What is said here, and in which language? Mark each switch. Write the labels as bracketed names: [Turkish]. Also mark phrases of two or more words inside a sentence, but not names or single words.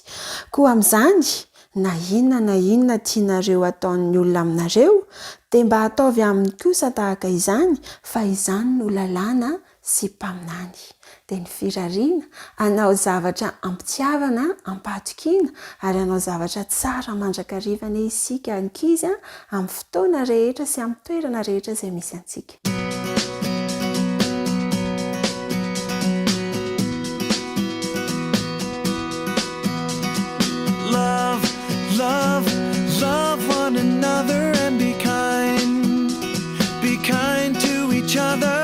[Malagasy] Koa amin'izany na inona tianareo ataon'ny olona aminareo dia mba ataovy aminy kosa tahaka izany fa izany no lalàna sy mpaminany. Dia ny firariana hanao zavatra ampitiavana, ampatokiana ary hanao zavatra tsara mandrakariva isika ankizy amin'ny fotoana rehetra sy amin'ny toerana rehetra izay misy antsika. [English] Love one another and be kind to each other.